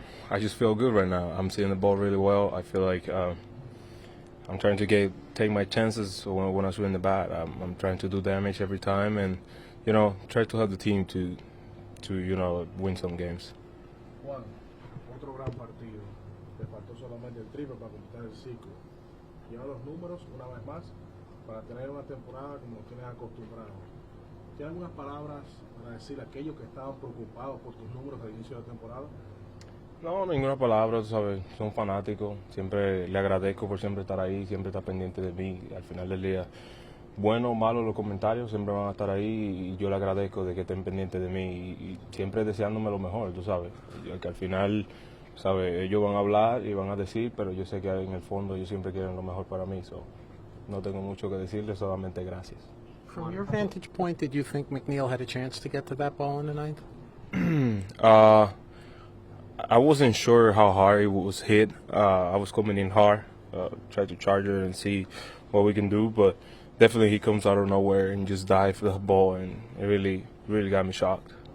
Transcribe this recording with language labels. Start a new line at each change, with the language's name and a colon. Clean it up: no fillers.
English: I just feel good right now. I'm seeing the ball really well. I feel like I'm trying to take my chances when I swing the bat. I'm trying to do damage every time, and try to help the team to win some games.
Spanish: Juan, otro gran partido. Te faltó solamente el triple para completar el ciclo. Lleva los números una vez más para tener una temporada como nos tienes acostumbrados. ¿Tienes algunas palabras para decir a aquellos que estaban preocupados por tus números al inicio de la temporada? No, ninguna palabra, tú sabes, son fanáticos. Siempre le agradezco por siempre estar ahí, siempre estar pendiente de mí. Al final del día, bueno o malo los comentarios siempre van a estar ahí, y yo le agradezco de que estén pendientes de mí y siempre deseándome lo mejor, tú sabes. Que al final, sabes, ellos van a hablar y van a decir, pero yo sé que en el fondo ellos siempre quieren lo mejor para mí. No tengo mucho que decirles, solamente gracias.
English: From your vantage point, did you think McNeil had a chance to get to that ball in the ninth? I wasn't sure how hard it was hit. I was coming in hard. try to charge it and see what we can do. But definitely he comes out of nowhere and just dives for the ball, and it really got me shocked.